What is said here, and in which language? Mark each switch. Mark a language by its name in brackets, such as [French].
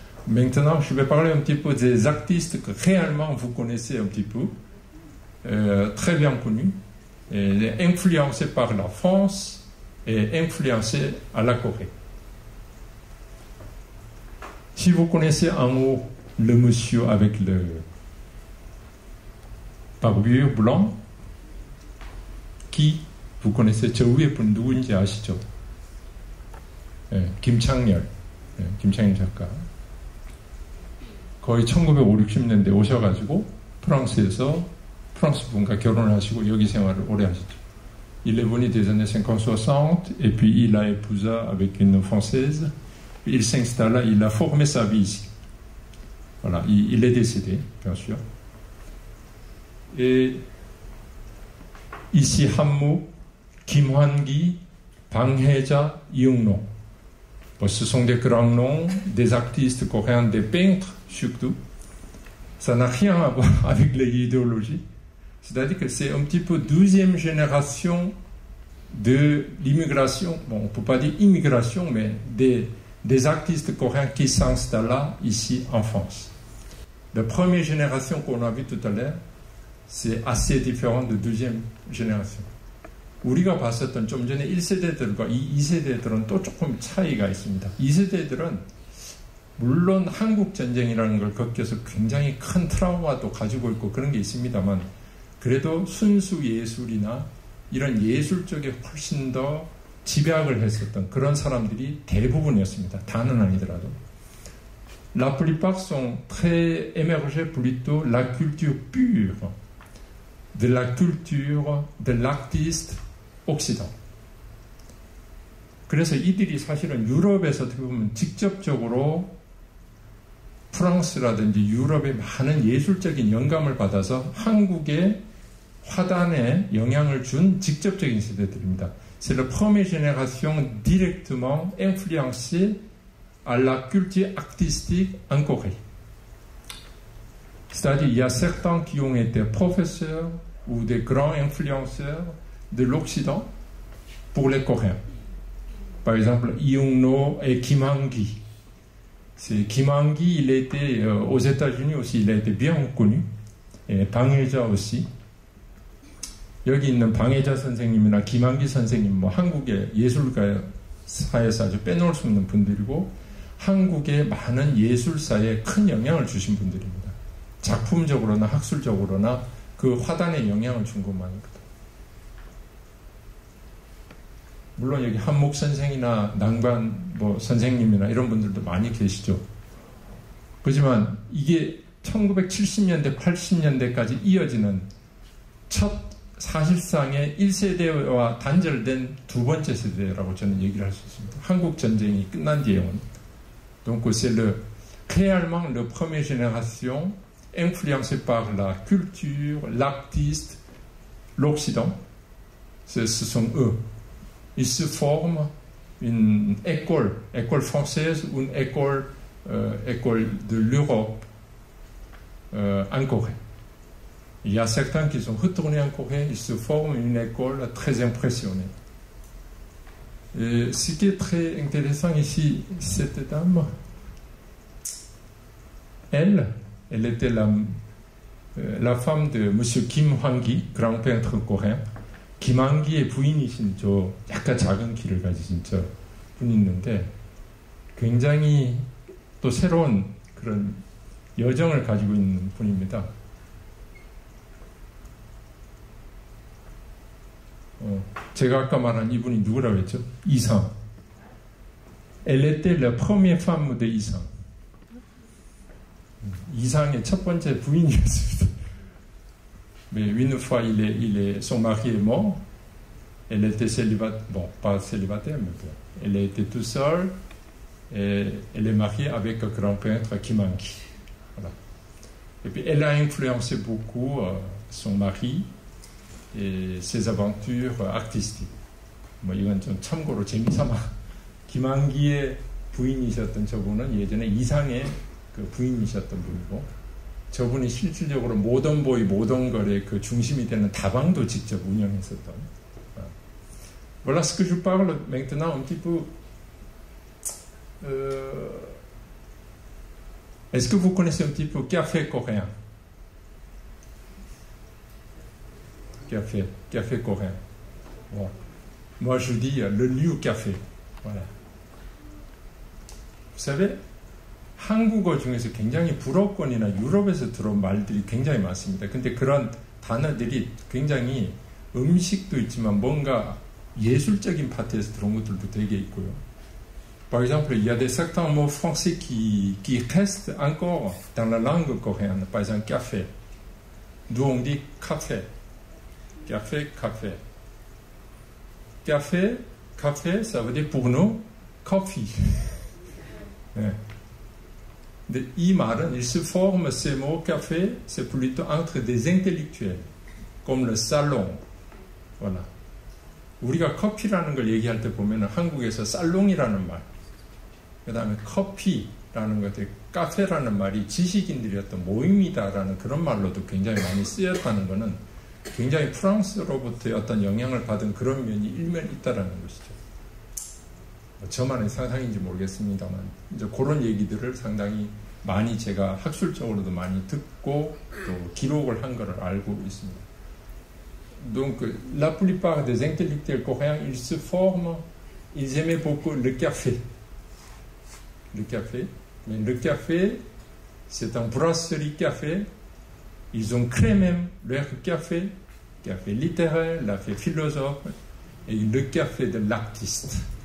[French] Maintenant, je vais parler un petit peu des artistes que réellement vous connaissez un petit peu, très bien connus, et influencés par la France et influencés à la Corée. Si vous connaissez en haut le monsieur avec le barbure blanc, qui vous connaissez [Korean] 저 위에 분 누구인지 아시죠? 김창렬, 김창렬 작가. 거의 1950, 60년대 오셔가지고 프랑스에서 프랑스 분과 결혼하시고 여기 생활을 오래 하셨죠. [French] Il est venu des années 50-60 et puis il a épousé avec une Française. Il s'installa, il a formé sa vie ici. Voilà, il est décédé, bien sûr. Et ici, Hammo, Kim Hwan-gi, Bang Hae-ja, Young-no. Bon, ce sont des grands noms, des artistes coréens, des peintres surtout. Ça n'a rien à voir avec les idéologies. C'est-à-dire que c'est un petit peu deuxième génération de l'immigration. Bon, on ne peut pas dire immigration, mais des artistes coréens qui s'installent ici en France. La première génération qu'on a vue tout à l'heure, c'est assez différent de deuxième génération. [Korean] 우리가 봤었던 좀 전에 1세대들과 2세대들은 또 조금 차이가 있습니다. 2세대들은 물론 한국전쟁이라는 걸 겪어서 굉장히 큰 트라우마도 가지고 있고 그런 게 있습니다만 그래도 순수 예술이나 이런 예술 쪽에 훨씬 더 집약을 했었던 그런 사람들이 대부분이었습니다. 다는 아니더라도. [French] La plupart sont très émergés plutôt la culture pure de la culture de l'artiste occident. [Korean] 그래서 이들이 사실은 유럽에서 어떻게 보면 직접적으로 프랑스라든지 유럽의 많은 예술적인 영감을 받아서 한국의 화단에 영향을 준 직접적인 세대들입니다. [French] C'est la première génération directement influencée à la culture artistique en Corée. C'est-à-dire, il y a certains qui ont été professeurs ou des grands influenceurs de l'Occident pour les Coréens. Par exemple, Young-no et Kim Han-gi. Kim Han-gi, il était aux États-Unis aussi, il a été bien connu. Et 방혜자 aussi. [Korean] 여기 있는 방혜자 선생님이나 김한기 선생님, 뭐 한국의 예술가사에서 아주 빼놓을 수 없는 분들이고, 한국의 많은 예술사에 큰 영향을 주신 분들입니다. 작품적으로나 학술적으로나 그 화단에 영향을 준 것만입니다. 물론 여기 한목 선생이나 낭반 뭐 선생님이나 이런 분들도 많이 계시죠. 그렇지만 이게 1970년대, 80년대까지 이어지는 첫 사실상의 1세대와 단절된 두 번째 세대라고 저는 얘기를 할 수 있습니다. 한국 전쟁이 끝난 뒤에는. [French] Donc c'est réellement la première génération influencée par la culture, l'artiste, l'Occident. Ce sont eux. Ils se forment une école française ou une école de l'Europe en Corée. Il y a certains qui sont retournés en Corée, ils se forment une école très impressionnée. Et ce qui est très intéressant ici, cette dame, elle était la femme de M. Kim Han-gi, grand peintre coréen. [Korean] Kim Han-gi의 부인이신 저 약간 작은 키를 가지신 저 분이 있는데 굉장히 또 새로운 그런 여정을 가지고 있는 분입니다. 제가 아까 말한 이분이 누구라고 했죠? 이상. [French] Elle était la première femme de 이상. [Korean] 이상의 첫 번째 부인이었습니다. [French] Mais une fois son mari est mort, elle était célibataire, bon, pas célibataire, mais bon, elle était toute seule, et elle est mariée avec un grand peintre Kim Han-gi. Voilà. Et puis elle a influencé beaucoup son mari et ses aventures artistiques. [Korean] 뭐 이건 좀 참고로 재미삼아. 김한기의 부인이셨던 저분은 예전에 이상의 그 부인이셨던 분이고, 저분이 실질적으로 모던보이, 모던걸의 그 중심이 되는 다방도 직접 운영했었던. [French] Voilà ce que je parle maintenant un petit peu. Est-ce que vous connaissez un petit peu café coréen? Café coréen. Bon. Moi je dis le liu café. Voilà. Vous savez, [Korean] 한국어 중에서 굉장히 불어권이나 유럽에서 들어온 말들이 굉장히 많습니다. 근데 그런 단어들이 굉장히 음식도 있지만 뭔가 예술적인 파트에서 들어온 것들도 되게 있고요. [French] Par exemple, il y a certains mots français qui restent encore dans la langue coréenne. Par exemple, café. D'où on dit café. Café. Café, ça veut dire pour nous, coffee. [Korean] 이 말은, [French] il se forme ces mots café, c'est plutôt entre des intellectuels, comme le salon. Voilà. [Korean] 우리가 커피라는 걸 얘기할 때 보면은 한국에서 살롱이라는 말, 그 다음에 커피라는 것들, 카페라는 말이 지식인들이 어떤 모임이다라는 그런 말로도 굉장히 많이 쓰였다는 것은 굉장히 프랑스로부터의 어떤 영향을 받은 그런 면이 일면 있다라는 것이죠. 저만의 상상인지 모르겠습니다만 이제 그런 얘기들을 상당히 많이 제가 학술적으로도 많이 듣고 또 기록을 한 것을 알고 있습니다. [French] Donc la plupart des intellectuels coréens, ils se forment, ils aimaient beaucoup le café. Mais le café, c'est un brasserie café. Ils ont créé même leur café littéraire, le café philosophe et le café de l'artiste.